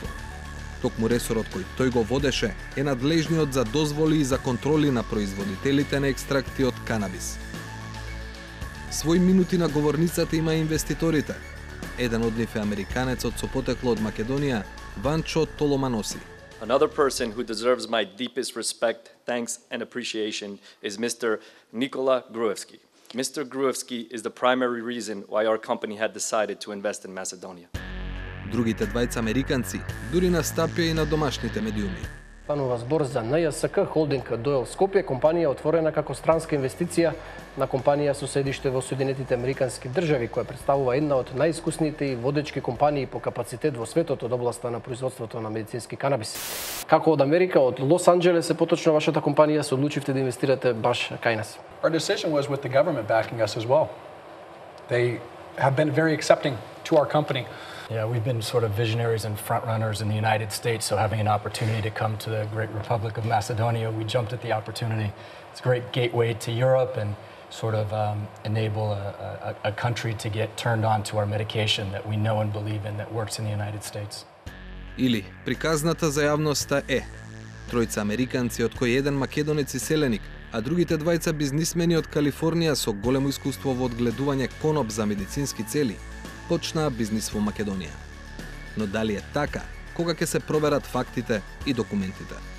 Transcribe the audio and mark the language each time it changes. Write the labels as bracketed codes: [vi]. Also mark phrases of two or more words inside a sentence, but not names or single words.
[mk] Токму ресорот кој тој го водеше е надлежниот за дозволи и за контроли на производителите на екстракти од канабис. Свој минути на говорницата има инвеститорите. Еден од нив е американецот со потекло од Македонија, Ванчо Толоманоси. [en] Another person who deserves my deepest respect, thanks and appreciation is Mr. Nikola Gruevski. Mr. Gruevski is the primary reason why our company had decided to invest in Macedonia. [mk] Другите двајца американци дури настапија и на домашните медиуми. Станува збор за НСК Холдинг Дойл Скопје, компанија отворена како странска инвестиција на компанија со седиште во Соединетите Американски држави, која представува една од најискусните и водечки компании по капацитет во светот од областа на производството на медицински канабис. Како од Америка, од Лос Анџелес, поточно вашата компанија се одлучивте да инвестирате баш кај нас? [en] Our decision was with the government backing us as well. They have been very accepting to our company. Yeah, we've been sort of visionaries and front runners in the United States, so having an opportunity to come to the great Republic of Macedonia, we jumped at the opportunity. It's a great gateway to Europe and sort of enable a country to get turned on to our medication that we know and believe in that works in the United States. [mk] Или приказната за јавноста е тројца американци од кои еден македонец и селеник, а другите двајца бизнисмени од Калифорнија со големо искуство во одгледување коноп за медицински цели, почнаа бизнис во Македонија. Но дали е така, кога ќе се проверат фактите и документите?